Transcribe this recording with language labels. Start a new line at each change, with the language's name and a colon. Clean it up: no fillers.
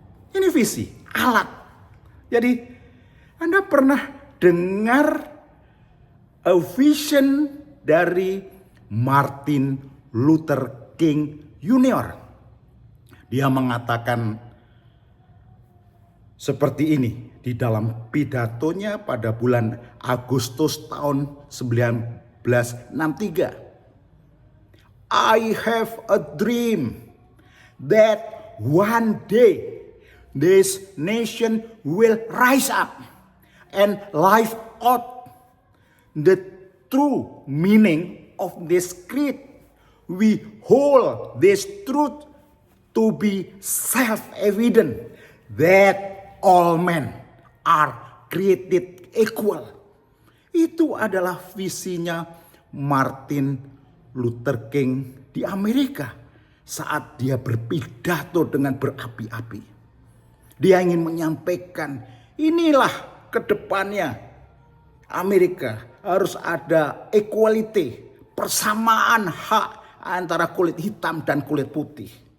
Indonesian: Ini visi, alat. Jadi Anda pernah dengar
English: a vision
Indonesian: dari Martin Luther King Junior. Dia mengatakan seperti ini di dalam pidatonya pada bulan Agustus tahun 1963.
English: I have a dream that one day this nation will rise up and live out the true meaning of this creed. We hold this truth to be self-evident that all men are created equal.
Indonesian: Itu adalah visinya Martin Luther King di Amerika saat dia berpidato dengan berapi-api. Dia ingin menyampaikan, inilah kedepannya Amerika harus ada equality, persamaan hak antara kulit hitam dan kulit putih.